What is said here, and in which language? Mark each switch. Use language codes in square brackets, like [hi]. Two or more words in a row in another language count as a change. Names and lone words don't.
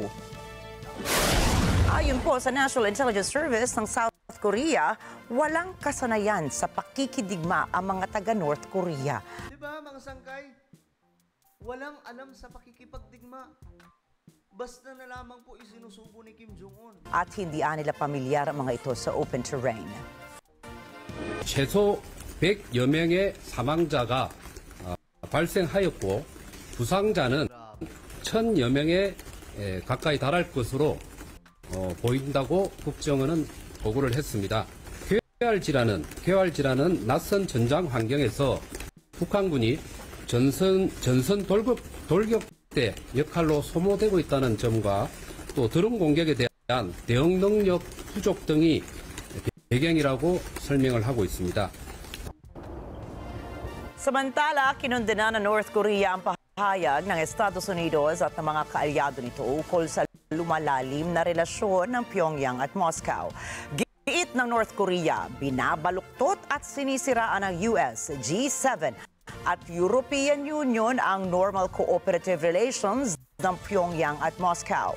[tl] Ayon po sa National Intelligence Service ng South Korea, walang kasanayan sa pakikidigma ang mga taga North Korea. Di ba mga sangkay? Walang alam sa pakikipagdigma. Basta na lamang po isinusubo ni Kim Jong-un. At hindi nila pamilyar ang mga ito sa [en] open terrain. [ko] 최소 100여 명의 사망자가 발생하였고 부상자는 1,000여 명에 가까이 달할 것으로 보인다고 국정원은 보고를 했습니다. 쾌활지라는 낯선 전장 환경에서 북한군이 전선 돌격대 역할로 소모되고 있다는 점과 또 드론 공격에 대한 대응 능력 부족 등이 배경이라고 설명을 하고 있습니다. [tl] Samantala, kinundena ng North Korea ang pahayag ng Estados Unidos at ng mga kaalyado nito ukol sa lumalalim na relasyon ng Pyongyang at Moscow. Giit ng North Korea, binabaluktot at sinisiraan ng US, G7 at European Union ang [en] normal cooperative relations [tl] ng Pyongyang at Moscow.